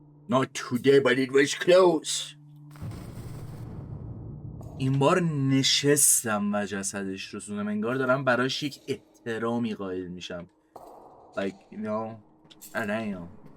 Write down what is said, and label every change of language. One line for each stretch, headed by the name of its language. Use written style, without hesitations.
English: Not today but it was close.
Persian: این بار نشستم و جسدش رو سوزم. انگار دارم براش یک احترامی قائل میشم.
English: Like, you know, I don't know.